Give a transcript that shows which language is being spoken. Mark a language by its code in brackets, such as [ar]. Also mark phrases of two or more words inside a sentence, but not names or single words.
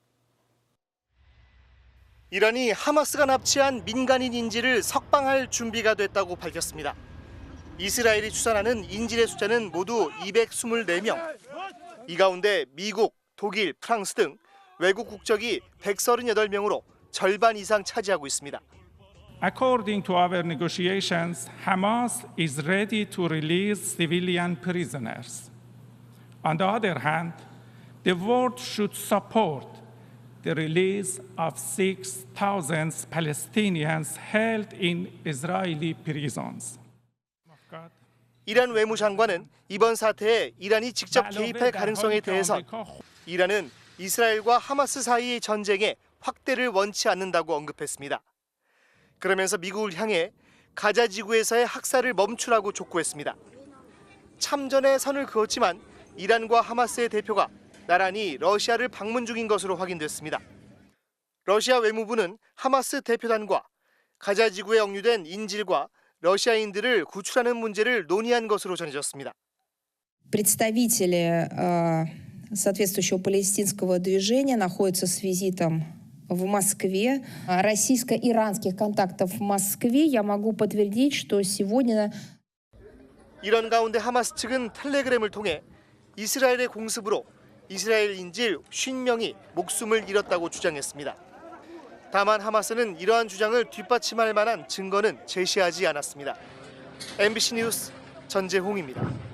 [ko] 이란이 하마스가 납치한 민간인 인질을 석방할 준비가 됐다고 밝혔습니다. 이스라엘이 추산하는 인질의 숫자는 모두 224명. 이 가운데 미국, 독일, 프랑스 등 외국 국적이 138명으로 절반 이상 차지하고 있습니다. [en] According to our negotiations, Hamas is ready to release civilian prisoners. On the other hand, the world should support the release of 6,000 Palestinians held in Israeli prisons. [ko] 이란 외무장관은 이번 사태에 이란이 직접 개입할 가능성에 대해선 이란은 이스라엘과 하마스 사이의 전쟁에 확대를 원치 않는다고 언급했습니다. 그러면서 미국을 향해 가자 지구에서의 학살을 멈추라고 촉구했습니다. 참전의 선을 그었지만 이란과 하마스의 대표가 나란히 러시아를 방문 중인 것으로 확인됐습니다. 러시아 외무부는 하마스 대표단과 가자 지구에 억류된 인질과 러시아인들을 구출하는 문제를 논의한 것으로 전해졌습니다. [ru] Представители соответствующего палестинского движения находятся с визитом в Москве. Российско-иранских контактов в Москве я могу подтвердить, что сегодня... [ko] 이런 가운데 하마스 측은 텔레그램을 통해 이스라엘의 공습으로 이스라엘 인질 50명이 목숨을 잃었다고 주장했습니다. 다만 하마스는 이러한 주장을 뒷받침할 만한 증거는 제시하지 않았습니다. MBC 뉴스 전재홍입니다.